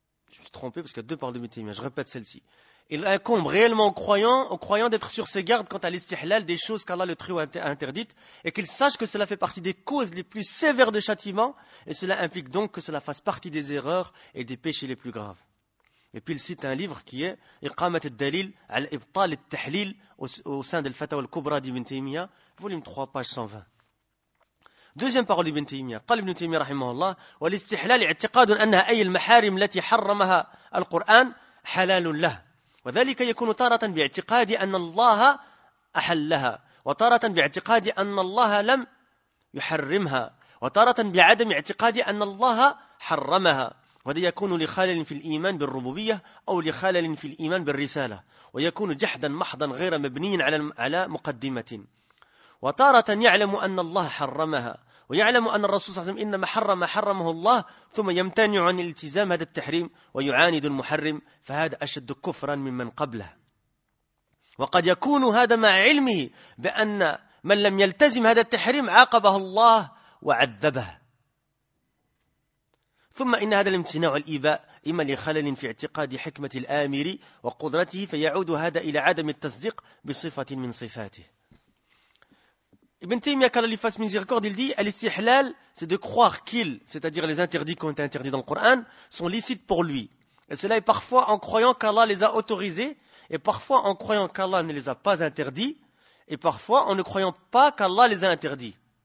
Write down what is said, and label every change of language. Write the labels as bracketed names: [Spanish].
[French] Je suis trompé parce qu'il y a deux paroles de Métimia, je répète celle-ci. Il incombe réellement aux croyants d'être sur ses gardes quant à l'istihlal des choses qu'Allah le Très-Haut a interdites, et qu'ils sachent que cela fait partie des causes les plus sévères de châtiment, et cela implique donc que cela fasse partie des erreurs et des péchés les plus graves. Et puis il cite un livre qui est Iqamat al-Dalil al-Ibtal al-Tahlil au sein de Fatawa al-Kubra d'Ibn Taymiyyah, volume 3, page 120. Deuxième parole d'Ibn Taymiyyah. [Arabic] قال ابن تيمية رحمه الله: والاستحلال اعتقاد أنها أي المحارم التي حرمها القرآن حلال له، وذلك يكون طارة باعتقاد أن الله أحلها، وطارة باعتقاد أن الله لم يحرمها، وطارة بعدم اعتقاد أن الله حرمها. وهذا يكون لخلل في الإيمان بالربوبية أو لخلل في الإيمان بالرسالة، ويكون جحدا محضا غير مبني على مقدمة. وطارة يعلم أن الله حرمها، ويعلم أن الرسول صلى الله عليه وسلم إنما حرمه الله، ثم يمتنع عن الالتزام هذا التحريم ويعاند المحرم، فهذا أشد كفرا ممن قبله. وقد يكون هذا مع علمه بأن من لم يلتزم هذا التحريم عاقبه الله وعذبه. ثم إن هذا الامتناع والإباء إما لخلل في اعتقاد حكمة الآمر وقدرته، فيعود هذا إلى عدم التصديق بصفة من صفاته. [French] Ibn Taymiyyah, quand il fasse miséricorde, il dit: Al-Istihlal, c'est de croire qu'ils, c'est-à-dire les interdits qui ont été interdits dans le Coran, sont licites pour lui. Et cela est parfois en croyant qu'Allah les a autorisés, et parfois en croyant qu'Allah ne les a pas interdits, et parfois en ne croyant pas qu'Allah les a interdits.